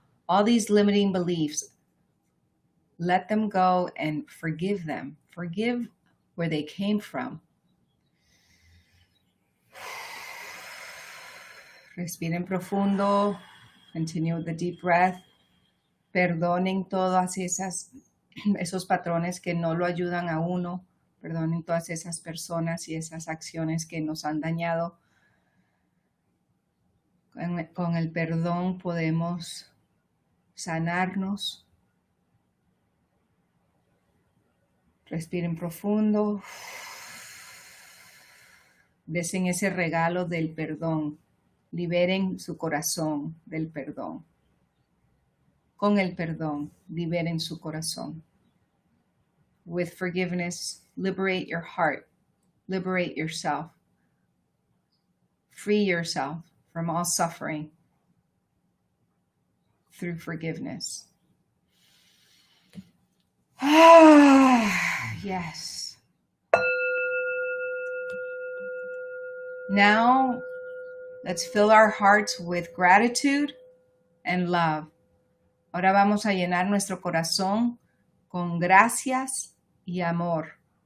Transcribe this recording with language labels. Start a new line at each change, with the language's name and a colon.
English: All these limiting beliefs, let them go and forgive them. Forgive where they came from.
Spanish: Respiren profundo.
English: Continue with the deep breath.
Spanish: Perdonen todas esos patrones que no lo ayudan a uno. Perdonen todas esas personas y esas acciones que nos han dañado. Con el perdón podemos sanarnos. Respiren profundo. Desen ese regalo del perdón. Liberen su corazón del perdón. Con el perdón, liberen su corazón.
English: With forgiveness, liberate your heart. Liberate yourself. Free yourself from all suffering through forgiveness. Yes. Now, let's fill our hearts with gratitude and love.
Spanish: Ahora vamos a llenar nuestro corazón con gracias y amor.